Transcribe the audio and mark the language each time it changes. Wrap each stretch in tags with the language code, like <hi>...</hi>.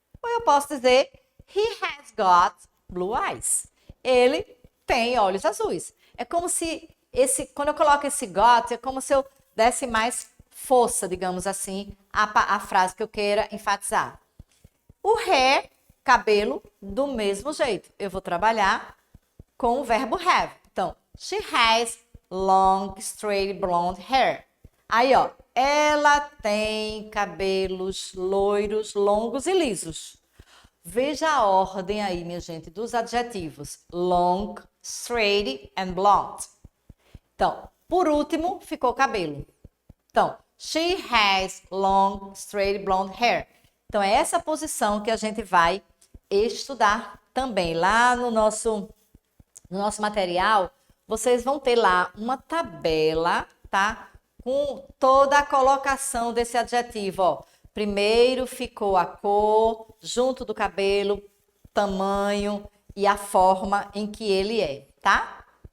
<pt>Ou eu posso dizer,</pt> <en>he has got blue eyes.</en> <pt>Ele tem olhos azuis. É como se quando eu coloco esse got, é como se eu desse mais força, digamos assim, a frase que eu queira enfatizar. O hair, cabelo, do mesmo jeito. Eu vou trabalhar com o verbo have.</pt> <en>Então, she has long, straight, blonde hair.</en> <pt>Aí, ó, ela tem cabelos loiros, longos e lisos. Veja a ordem aí, minha gente, dos adjetivos. Long, straight and blonde. Então, por último, ficou cabelo.</pt> <en>Então, she has long, straight, blonde hair.</en> <pt>Então, é essa posição que a gente vai estudar também. Lá no nosso material, vocês vão ter lá uma tabela, tá? Com toda a colocação desse adjetivo, ó. Primeiro ficou a cor, junto do cabelo, tamanho e a forma em que ele é, tá?</pt>